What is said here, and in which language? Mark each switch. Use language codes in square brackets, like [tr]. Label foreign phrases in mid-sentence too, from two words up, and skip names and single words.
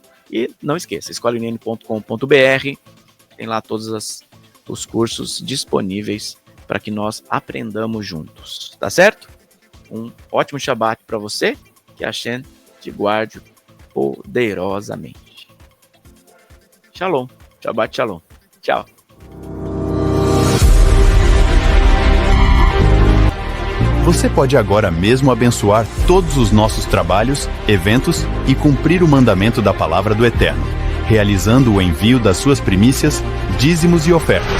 [pt] E não esqueça, escolainn.com.br tem lá todos os cursos disponíveis para que nós aprendamos juntos. Tá certo? Um ótimo Shabat para você. Que Hashem te guarde poderosamente. [he] שלום. שבת שלום. [pt] Tchau. Você pode agora mesmo abençoar todos os nossos trabalhos, eventos e cumprir o mandamento da palavra do Eterno, realizando o envio das suas primícias, dízimos e ofertas.